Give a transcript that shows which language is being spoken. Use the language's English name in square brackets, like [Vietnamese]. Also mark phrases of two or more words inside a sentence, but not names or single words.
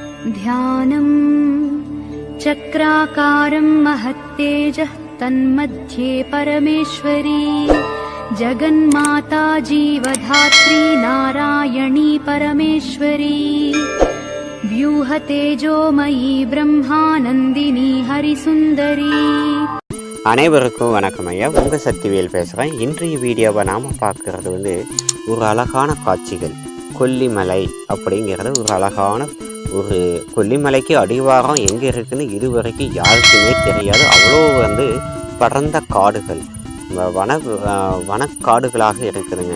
[Sanskrit] ध्यानं चक्राकारं महत्तेजः तन्मध्ये परमेश्वरी जगन्माता जीवधात्री नारायणी परमेश्वरी व्यूहतेजोमयी ब्रह्मानन्दिनी हरिसुन्दरी. [Tamil] அனைவருக்கும் வணக்கம் ஐயா. உங்கள் சக்திவேல் பேசுகிறேன். இன்றைய வீடியோவை நாம் பார்க்குறது ஒரு அழகான காட்சிகள். கொல்லிமலை அப்படிங்கிறது ஒரு அழகான ஒரு கொல்லிமலைக்கு அடிவாரம் எங்கே இருக்குதுன்னு இதுவரைக்கும் யாருக்குமே தெரியாது. அவ்வளோ படர்ந்த காடுகள், வனக்காடுகளாக இருக்குதுங்க.